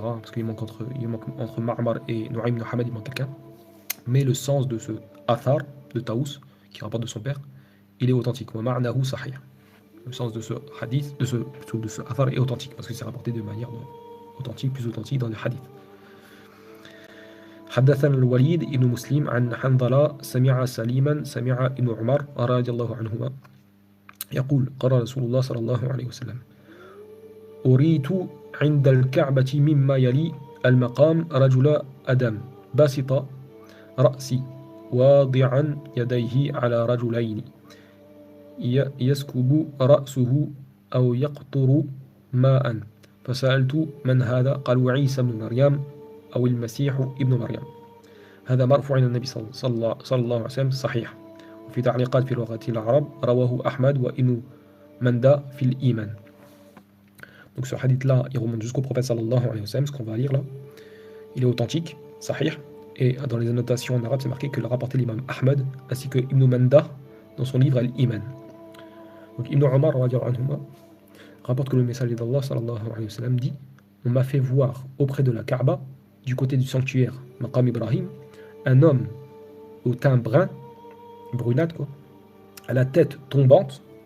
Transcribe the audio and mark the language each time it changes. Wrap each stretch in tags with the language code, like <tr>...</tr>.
<fr>Parce qu'il manque entre Ma'mar et Nu'aym ibn Hamad, il manque quelqu'un. Mais le sens de ce Athar de Taous, qui rapporte de son père, il est authentique.</fr> <ar>Wa ma'nahu sahih.</ar> <fr>Le sens de ce hadith, de ce Athar est authentique, parce que c'est rapporté de manière authentique, plus authentique dans les hadiths.</fr> <ar>حدثنا الوليد ابن مسلم عن حنظلة سمع سليما سمع ابن عمر رضي الله عنهما يقول قال رسول الله صلى الله عليه وسلم أريت عند الكعبة مما يلي المقام رجل أدم باسط رأسي واضعا يديه على رجلين يسكب رأسه أو يقطر ماء فسألت من هذا قالوا عيسى بن مريم أو المسيح ابن مريم هذا مرفوع عن النبي صلى الله عليه وسلم صحيح وفي تعليقات في لغة العرب رواه أحمد وابن مندى في الإيمان.</ar> <fr>Donc ce hadith là il remonte jusqu'au prophète sallallahu alayhi wa sallam, ce qu'on va lire là il est authentique, sahih, et dans les annotations en arabe c'est marqué que l'a rapporté l'imam Ahmad ainsi que Ibn Manda dans son livre Al-Iman. Donc Ibn Omar rapporte que le messager d'Allah sallallahu alayhi wa sallam dit on m'a fait voir auprès de la Kaaba du côté du sanctuaire Maqam Ibrahim un homme au teint brun, brunâtre quoi, à la tête tombante,</fr>